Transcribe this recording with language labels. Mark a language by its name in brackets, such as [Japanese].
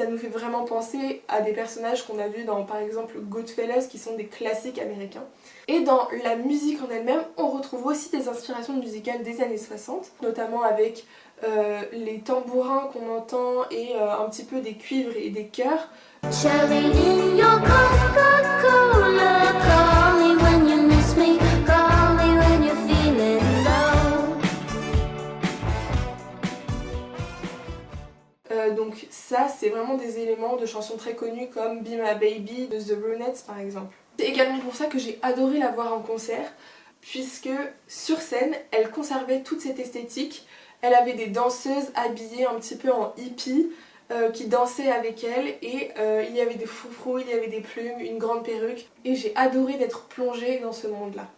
[French] Ça nous fait vraiment penser à des personnages qu'on a vus dans par exemple Goodfellas qui sont des classiques américains. Et dans la musique en elle-même, on retrouve aussi des inspirations musicales des années 60, notamment avec les tambourins qu'on entend et un petit peu des cuivres et des chœurs. [English] Cherry in your Coca-Cola, call me when you miss me, call me when you're feeling low. [French] Donc ça c'est vraiment des éléments de chansons très connues comme Be My Baby de The Brunettes par exemple. C'est également pour ça que j'ai adoré la voir en concert, puisque sur scène elle conservait toute cette esthétique. Elle avait des danseuses habillées un petit peu en hippie qui dansaient avec elle et il y avait des froufrous, il y avait des plumes, une grande perruque et j'ai adoré d'être plongée dans ce monde-là.